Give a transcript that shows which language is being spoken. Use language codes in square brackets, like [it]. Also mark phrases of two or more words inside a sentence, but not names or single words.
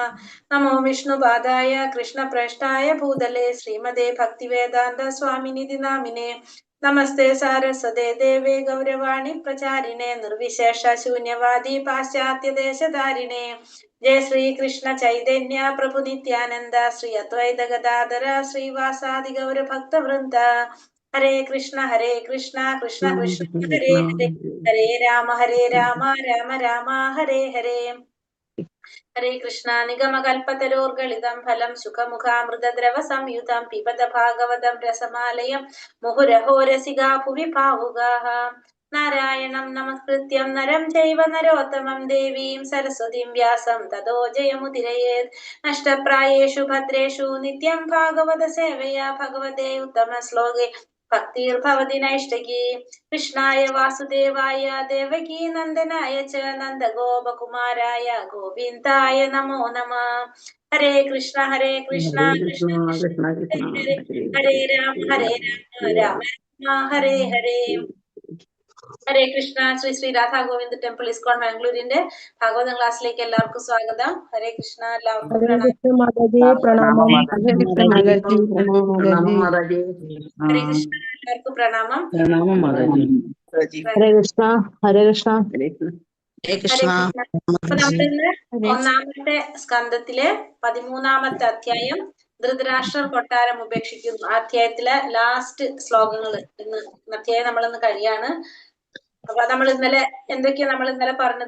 [sa] नमो विष्णुपादाय कृष्णप्रेष्ठाय भूतले श्रीमते भक्तिवेदान्त स्वामिनिधि नामिने. नमस्ते सारस्वते देवे गौरवाणी प्रचारिणे निर्विशेष शून्यवादी पाश्चात्य देशधारिणे. जय श्री कृष्ण चैतन्य प्रभु नित्यानंद श्री अद्वैत गदाधर श्रीवासादि गौर भक्त वृंद. हरे कृष्ण कृष्ण कृष्ण हरे हरे हरे राम राम राम हरे हरे. हरे कृष्ण निगम कल्पतरोर्गलितं फलं सुखमुखामृतद्रव संयुतं पिबत भागवतं रसमालयं मुहुरहो रसिका भुवि भावुकाः. नारायणं नमस्कृत्यं नरं चैव नरोत्तमं देवीं सरस्वतीं व्यासं ततो जयमुदीरयेत्. नष्टप्रायेषु भद्रेषु नित्यं भागवत सेवया भगवते उत्तमश्लोके भक्तिर्भवति नैष्ठिकी. कृष्णाय वासुदेवाय देवकी नन्दनाय च नन्दगोपकुमाराय गोविन्दाय नमो नमः. हरे कृष्ण कृष्ण कृष्ण हरे हरे राम राम राम हरे हरे. [ml] ഹരേ കൃഷ്ണ. ശ്രീ ശ്രീ രാധാ ഗോവിന്ദ് ടെമ്പിൾ ഇസ്കോൺ ബാംഗ്ലൂരിന്റെ ഭാഗവതം ക്ലാസ്സിലേക്ക് എല്ലാവർക്കും സ്വാഗതം. ഹരേ കൃഷ്ണ. എല്ലാവർക്കും ഹരേ കൃഷ്ണ മാതാജി. പ്രണാമം. ഹരേ കൃഷ്ണ മാതാജി. പ്രണാമ മാതാജി. ഹരേ കൃഷ്ണ. എല്ലാവർക്കും പ്രണാമം. പ്രണാമ മാതാജി. ഹരേ കൃഷ്ണ. ഹരേ കൃഷ്ണ. Hare ഹരേ കൃഷ്ണ. അപ്പൊ നമ്മളിന്ന് ഒന്നാമത്തെ സ്കന്ധത്തിലെ 13-ാമത്തെ അധ്യായം ധൃതരാഷ്ട്രർ കൊട്ടാരം ഉപേക്ഷിക്കുന്നു. ആ അധ്യായത്തിലെ ലാസ്റ്റ് ശ്ലോകങ്ങൾ ഇന്ന് അധ്യായം നമ്മളിന്ന് കഴിയാണ്. അപ്പൊ നമ്മൾ ഇന്നലെ എന്തൊക്കെയാ നമ്മൾ ഇന്നലെ പറഞ്ഞത്?